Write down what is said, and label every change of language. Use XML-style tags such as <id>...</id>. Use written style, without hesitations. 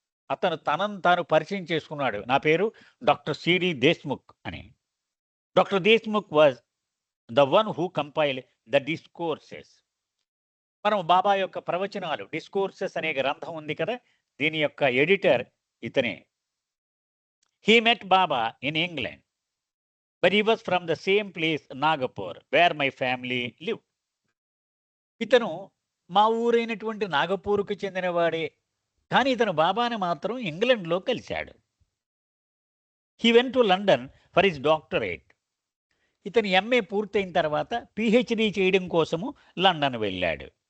<te>అతను తనను తాను పరిచయం చేసుకున్నాడు. నా పేరు డాక్టర్ సిడి దేశ్ముఖ్ అని.</te> <en>Doctor Deshmukh was the one who compile the discourses.</en> <te>మనం బాబా యొక్క ప్రవచనాలు, డిస్కోర్సెస్ అనే గ్రంథం ఉంది కదా, దీని యొక్క ఎడిటర్ ఇతనే.</te> <en>He met Baba in England, but he was from the same place, Nagapur, where my family lived.</en> <te>ఇతను మా ఊరైనటువంటి నాగపూర్కు చెందినవాడే, కానీ ఇతను బాబాని మాత్రం ఇంగ్లండ్లో కలిశాడు.</te> <en>He went to London for his doctorate.</en> <te>ఇతను ఎంఏ పూర్తయిన తర్వాత పిహెచ్డి చేయడం కోసము లండన్ వెళ్ళాడు.</te>